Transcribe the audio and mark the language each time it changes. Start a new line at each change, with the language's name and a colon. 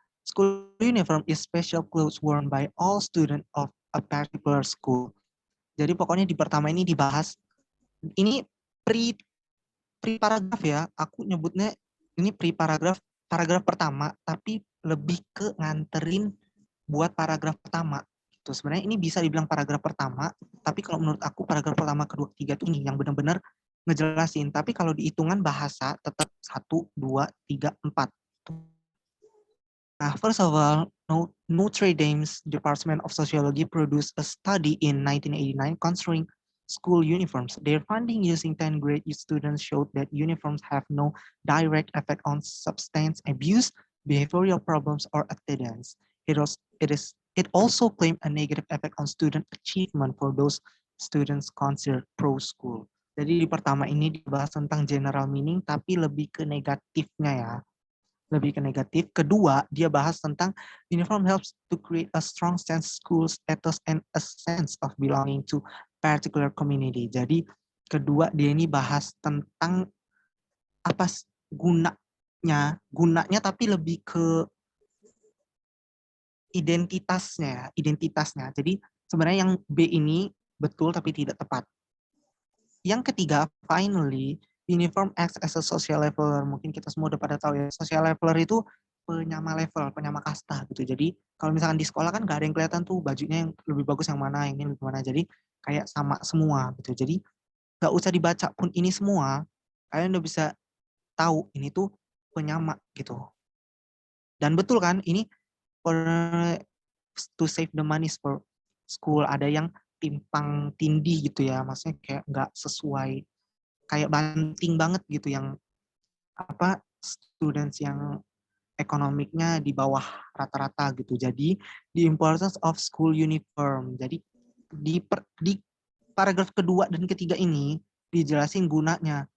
English: School uniform is special clothes worn by all students of a particular school.
Indonesian: Jadi pokoknya di pertama ini dibahas, ini pre-paragraf ya, aku nyebutnya ini pre-paragraf, paragraf pertama, tapi lebih ke nganterin buat paragraf pertama. Gitu. Sebenarnya ini bisa dibilang paragraf pertama, tapi kalau menurut aku paragraf pertama, kedua, ketiga tuh ini yang benar-benar ngejelasin. Tapi kalau di hitungan bahasa tetap 1, 2, 3, 4.
English: Nah, first of all, Notre Dame's Department of Sociology produced a study in 1989 concerning school uniforms. Their finding using 10th grade students showed that uniforms have no direct effect on substance abuse, behavioral problems, or attendance. It also claimed a negative effect on student achievement for those students considered pro-school.
Indonesian: Jadi di pertama ini dibahas tentang general meaning, tapi lebih ke negatifnya ya. Lebih ke negatif. Kedua, dia bahas tentang
English: uniform helps to create a strong sense of school status and a sense of belonging to particular community.
Indonesian: Jadi kedua dia ini bahas tentang apa gunanya tapi lebih ke identitasnya. Jadi sebenarnya yang B ini betul tapi tidak tepat. Yang ketiga,
English: finally, uniform acts as a social leveler.
Indonesian: Mungkin kita semua udah pada tahu ya, social leveler itu penyama level, penyama kasta gitu. Jadi kalau misalkan di sekolah kan gak ada yang kelihatan tuh bajunya yang lebih bagus yang mana, yang ini lebih mana. Jadi kayak sama semua gitu. Jadi gak usah dibaca pun ini semua, kalian udah bisa tahu ini tuh penyama gitu. Dan betul kan, ini
English: for to save the money for school.
Indonesian: Ada yang timpang tindih gitu ya, maksudnya kayak nggak sesuai, kayak banting banget gitu yang apa students yang ekonomiknya di bawah rata-rata gitu. Jadi
English: the importance of school uniform.
Indonesian: Jadi di paragraf kedua dan ketiga ini dijelasin gunanya.